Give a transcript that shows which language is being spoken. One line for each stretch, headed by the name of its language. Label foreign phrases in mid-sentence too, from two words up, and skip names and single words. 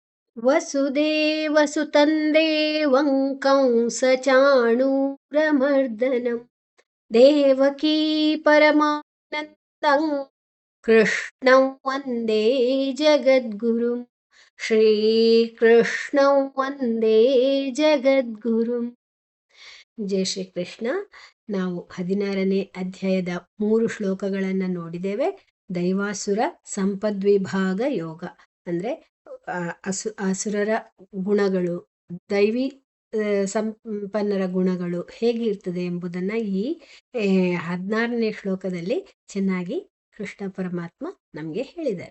Sanskrit: वसुदेवसुतं देवं कंसचाणूरमर्दनं देवकी परमानन्दं कृष्णं वन्दे जगद्गुरुं श्रीकृष्णं वन्दे जगद्गुरुं.
Kannada: ಜಯ ಶ್ರೀ ಕೃಷ್ಣ. ನಾವು 16ನೇ ಅಧ್ಯಾಯದ 3 ಶ್ಲೋಕಗಳನ್ನು ನೋಡಿದ್ದೇವೆ. ದೈವಾಸುರ ಸಂಪದ್ವಿಭಾಗ ಯೋಗ ಅಂದರೆ ಅಸುರರ ಗುಣಗಳು, ದೈವಿ ಸಂಪನ್ನರ ಗುಣಗಳು ಹೇಗಿರ್ತದೆ ಎಂಬುದನ್ನು ಈ 16ನೇ ಶ್ಲೋಕದಲ್ಲಿ ಚೆನ್ನಾಗಿ ಕೃಷ್ಣ ಪರಮಾತ್ಮ ನಮಗೆ ಹೇಳಿದ್ದಾರೆ.